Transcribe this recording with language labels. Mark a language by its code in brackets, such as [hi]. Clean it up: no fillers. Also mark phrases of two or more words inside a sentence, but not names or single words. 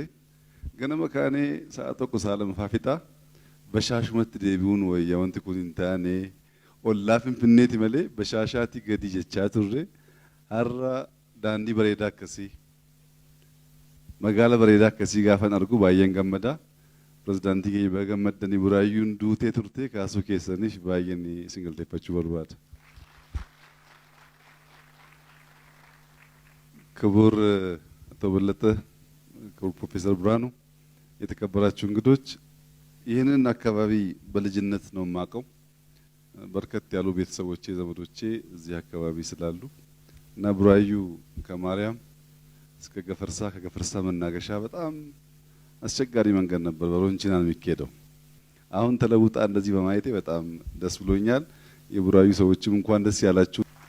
[om] Ganama kaanee sa'a tokko sa'a lamaffaa fixaa bashaashumatti deebi'uun wayyaa wanti kun hin taane ollaa Finfinneeti malee bashaashaatii gadi jechaa turre har'a daandii bareedaa akkasii magaala bareedaa akkasii gaafan argu baay'een gammada. Pirezidaantii keenya baga gammaddanii buraayyuun duutee turte kaasuu keessaniif baay'een isin galateeffachuu barbaada. [am] ክቡር አቶ በለጠ ክቡር ፕሮፌሰር ብርሃኑ የተከበራችሁ እንግዶች ይህንን አካባቢ በልጅነት ነው የማውቀው። በርከት ያሉ ቤተሰቦቼ ዘመዶቼ እዚህ አካባቢ ስላሉ እና ቡራዩ ከማርያም እስከ ገፈርሳ ከገፈርሳ መናገሻ በጣም አስቸጋሪ መንገድ ነበር። በሮንቺና ነው የሚሄደው። አሁን ተለውጣ እንደዚህ በማየቴ በጣም ደስ ብሎኛል። የቡራዩ ሰዎችም እንኳን ደስ ያላችሁ።